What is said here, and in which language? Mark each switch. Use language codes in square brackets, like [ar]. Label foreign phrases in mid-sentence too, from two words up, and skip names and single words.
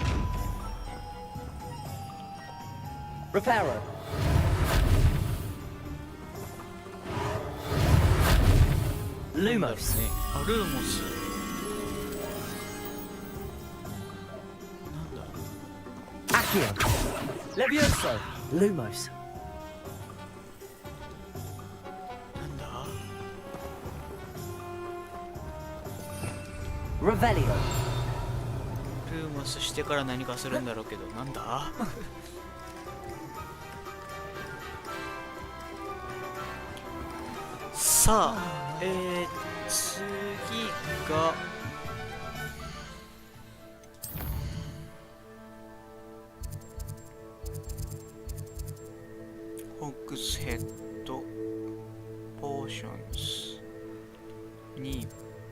[la] Reparo. Lumos. [ja] ね。あ、ルーモス。なんだ。 [la] Accio. Levioso. Lumos. [ja] なんだ。 [la] Revelio. [ja] ルーモスしてから何かするんだろうけど、なんだ。さあ、次がホッグスヘッド、ポーションズ、ニープ、